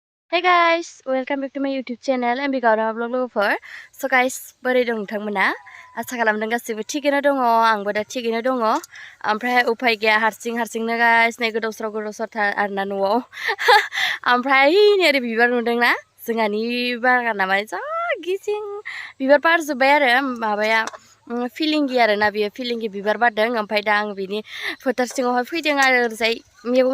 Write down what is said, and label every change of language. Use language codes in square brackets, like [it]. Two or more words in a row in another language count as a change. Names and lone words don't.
[en] Hey guys, welcome back to my YouTube channel M.B Gaorema vlog lover. So guys, [brx] बोरै दं नोंथांमोना? आसा खालामदों गासिबो थिगैनो दङ आंबो दा थिगैनो दङ ओमफ्राय उफाय गैया हारसिंनो गाइस नै गोदाव सोराव आरोना न'आव ओमफ्राय नै ओरै बिबार नुदोंना जोंहानि बागाना माने जा गिसिं बिबार बारजोब्बाय आरो माबाया फिलिंगि आरोना बियो फिलिंगि बिबार बारदों ओमफ्राय दा आं बिनि फोथार सिङावहाय फैदों आरो ओरैजाय मैगं